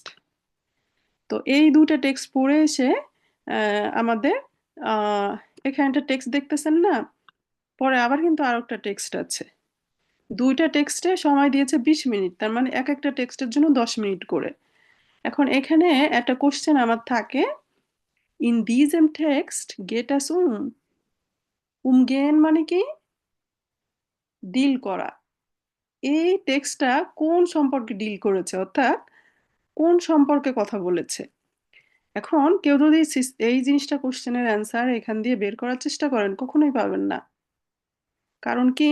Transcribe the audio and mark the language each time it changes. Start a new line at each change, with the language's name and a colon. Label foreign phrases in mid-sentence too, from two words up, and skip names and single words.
Bangla: তো এই 2টা টেক্সট পড়ে এসে আমাদের আহ, এখানে একটা টেক্সট দেখতেছেন না, পরে আবার কিন্তু আরো একটা টেক্সট আছে। 2টা টেক্সটে সময় দিয়েছে 20 মিনিট, তার মানে এক একটা টেক্সটের জন্য 10 মিনিট করে। এখন এখানে একটা কোশ্চেন আমার থাকে,
German: in diesem Text geht es umgehen
Bangla: মানে কি? ডিল করা। এই টেক্সটটা কোন সম্পর্কে ডিল করেছে, অর্থাৎ কোন সম্পর্কে কথা বলেছে? এখন কেউ যদি এই জিনিসটা কোশ্চেনের অ্যান্সার এখান দিয়ে বের করার চেষ্টা করেন, কখনোই পাবেন না। কারণ কি?